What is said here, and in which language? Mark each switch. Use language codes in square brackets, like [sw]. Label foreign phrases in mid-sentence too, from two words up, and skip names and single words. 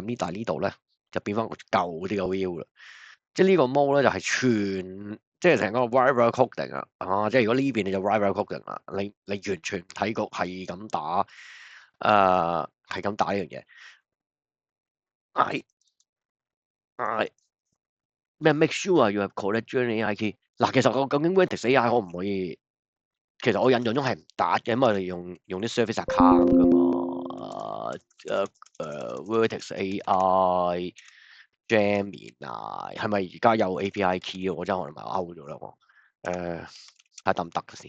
[yue] 咁但係呢度咧就變翻個舊啲嘅 view 啦，即係呢個 mode 咧就係即係成個 [en] write coding [yue] 啊，即係如果呢邊你就 [en] write coding [yue] 啦，你完全唔睇局係咁打，係咁打呢樣嘢，係咩 [en] make sure you have correct journey AI key。 [yue] 嗱，其實我究竟 Vertex AI 可唔可以？其實我印象中係唔打嘅，因為我哋用啲 [en] service account [yue] 噶嘛。Vertex AI Gemini 係咪而家有 [en] API key [yue] 啊？我真係可能咪 out 咗啦我。睇下得唔得先？